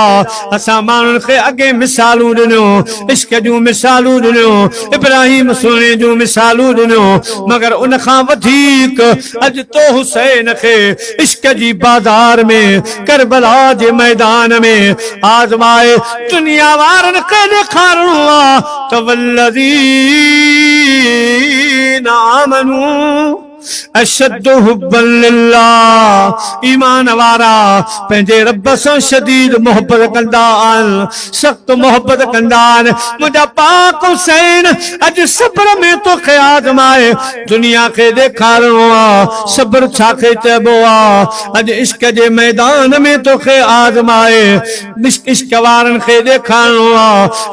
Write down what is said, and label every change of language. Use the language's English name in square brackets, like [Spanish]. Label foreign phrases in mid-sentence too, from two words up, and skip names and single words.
[Sindhi] असा माण्हुनि खे अॻे मिसालूं ॾिनो, इश्क जूं मिसालूं ॾिनो, इब्राहिम सोने जूं मिसालूं ॾिनो, मगर उन खां वधीक अॼु तो हुसैन खे इश्क जी बाज़ार में करबला जे मैदान में आज़माए दुनिया वारनि खे ॾेखारणो आ त [Arabic] والذين آمنوا أشد حبا لله. [Sindhi] ईमान वारा पंहिंजे रब सां शदीद मोहब्बत कंदा आहिनि, सख्त मोहब्बत कंदा आहिनि। मुंहिंजा पाक हुसैन अॼु सब्र में तोखे आज़माए दुनिया खे ॾेखारणो आ। सब्र छाखे चइबो आ? अॼु इश्क जे मैदान में तोखे आज़माए इश्क वारनि खे ॾेखारणो आ।